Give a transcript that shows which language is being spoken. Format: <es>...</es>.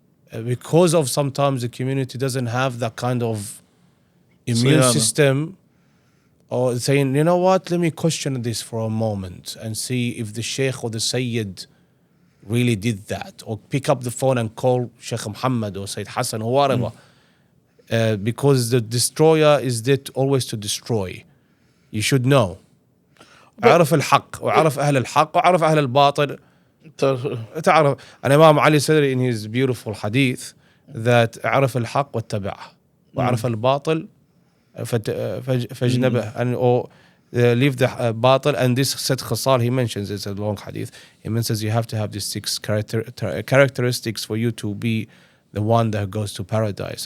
<en>Because of sometimes the community doesn't have that kind of immune system, or saying, you know what, let me question this for a moment and see if the Sheikh or the Sayyid really did that, or pick up the phone and call Sheikh Muhammad or Sayyid Hassan or whatever. Because the destroyer is there always to destroy. You should know.</en> <ar>أعرف الحق وأعرف أهل الحق وأعرف أهل الباطل. تعرف.</ar> <en>And Imam Ali said in his beautiful hadith that</en> <ar>أعرف الحق واتبعه وأعرف الباطل فاجنبه,</ar> <en>and or leave the batil. And this set khasal he mentions, it's a long hadith. He mentions you have to have these 6 characteristics for you to be the one that goes to paradise.</en>